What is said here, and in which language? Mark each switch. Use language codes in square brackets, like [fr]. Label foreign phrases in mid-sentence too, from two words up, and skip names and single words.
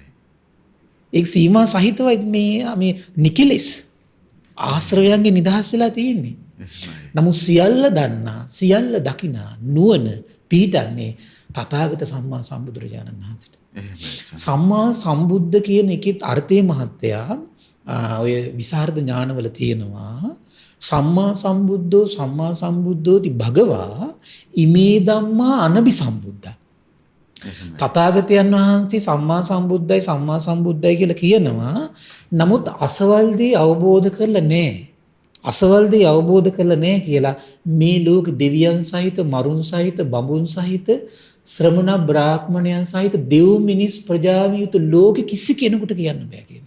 [si] ඒක සීමා සහිතව මේ නිකලෙස් ආශ්‍රවයන්ගේ නිදහස් වෙලා තියෙන්නේ. නමුත් සියල්ල දන්නා සියල්ල දකිනා නුවණ පිටින්නේ තථාගත සම්මා සම්බුදුරජාණන් වහන්සේට. සම්මා සම්බුද්ධ කියන එකෙත් අර්ථය මහත්තයා ඔය විසරද ඥානවල තියෙනවා. [pi] සම්මා සම්බුද්ධෝති භගවා ඉමේ ධම්මා අනබි සම්බුද්ධා. [si] තථාගතයන් වහන්සේ සම්මා සම්බුද්ධයි කියලා කියනවා. නමුත් අසවල් දේ අවබෝධ කරලා නැහැ. අසවල් දේ අවබෝධ කරලා නැහැ කියලා මේ ලෝක දෙවියන් සහිත මරුන් සහිත බඹුන් සහිත ශ්‍රමණ බ්‍රාහ්මණයන් සහිත දෙව් මිනිස් ප්‍රජාවිය යුතු ලෝකෙ කිසි කෙනෙකුට කියන්න බෑ කියනවා.